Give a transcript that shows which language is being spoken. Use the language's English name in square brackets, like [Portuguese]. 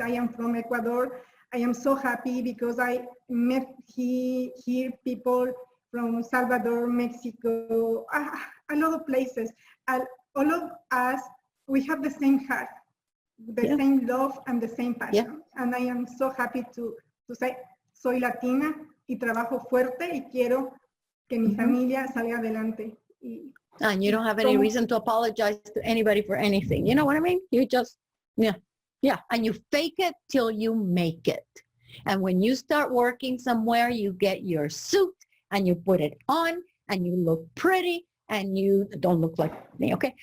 [English] I am from Ecuador. I am so happy because I met here people from Salvador, Mexico, a lot of places. All of us, we have the same heart, the same love and the same passion. And I am so happy to say, [Spanish] soy latina y trabajo fuerte y quiero que mi familia salga adelante. [English] And you don't have any reason to apologize to anybody for anything. You know what I mean? You just, and you fake it till you make it. And when you start working somewhere, you get your suit and you put it on and you look pretty and you don't look like me, okay?